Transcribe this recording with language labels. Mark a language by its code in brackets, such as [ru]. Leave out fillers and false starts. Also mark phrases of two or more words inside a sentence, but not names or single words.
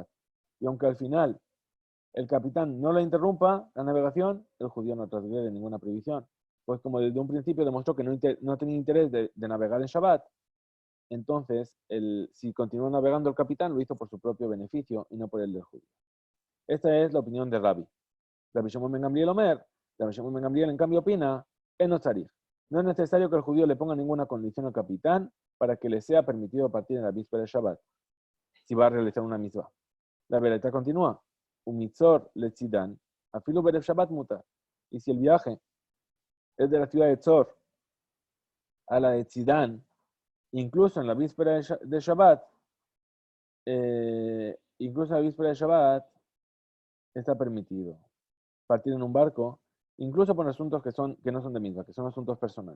[es] Y aunque al final el capitán no la interrumpa, la navegación, el judío no transgrede ninguna prohibición. Pues como desde un principio demostró que no tenía interés de navegar en Shabbat, entonces, si continuó navegando el capitán, lo hizo por su propio beneficio y no por el del judío. Esta es la opinión de Rabbi. Rabbi Shimon ben Gamliel Omer, Rabbi Shimon ben Gamliel en cambio opina, [he] אינו צריך. [es] No es necesario que el judío le ponga ninguna condición al capitán para que le sea permitido partir en la víspera de Shabbat, si va a realizar una mitzvah. La vereta continúa. [he] ומצור לצידן, אפילו בערב שבת מותר. [es] Y si el viaje es de la ciudad de Tzor a la de Tzidán, incluso en la víspera de Shabbat, está permitido partir en un barco, incluso por asuntos que no son de misma, que son asuntos personales.